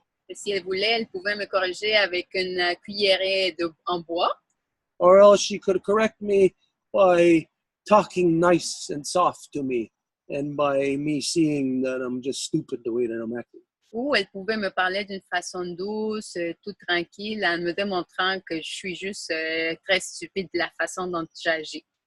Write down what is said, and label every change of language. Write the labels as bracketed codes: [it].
[fr] Et si elle voulait, elle pouvait me corriger avec une cuillerée en bois. [en] Or else she could correct me by talking nice and soft to me and by me seeing that I'm just stupid the way that I'm acting. [fr] Ou elle pouvait me parler d'une façon douce, toute tranquille, en me démontrant que je suis juste très stupide de la façon dont j'agis.